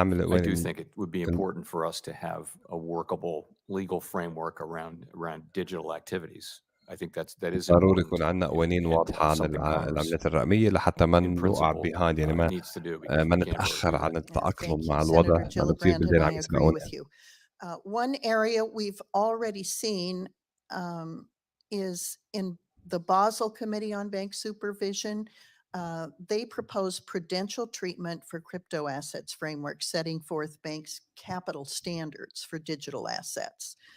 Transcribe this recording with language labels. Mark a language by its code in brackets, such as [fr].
[en] I do think it would be important for us to have a workable legal framework around digital activities. I think that is [ar] ضروري يكون عندنا قوانين واضحة عن العملات الرقمية لحتى ما نوقع [en] behind, [ar] يعني ما نتأخر عن التأقلم مع الوضع لأنه كثير بدنا عم يسمعونا. [en] One area we've already seen is in the Basel Committee on Bank Supervision. They propose prudential treatment for crypto assets framework, setting forth banks' capital standards for digital assets.